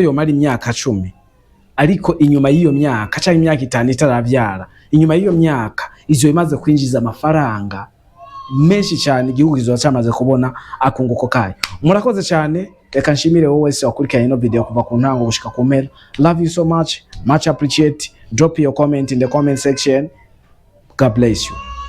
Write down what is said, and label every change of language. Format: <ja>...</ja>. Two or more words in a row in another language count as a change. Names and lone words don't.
<rn>yomara imyaka 10 ariko inyuma y'iyo myaka cyangwa imyaka 5 itaravyara inyuma y'iyo myaka izo imaze kwinjiza amafaranga menshi cyane igihugu kizoba cyamaze kubona akunguko kayo murakoze cyane reka nshimire wowe wese wakurikiranye ino video kuva ku ntango gushika ku mpera</rn> <en>love you so much appreciate drop your comment in the comment section god bless you.</en>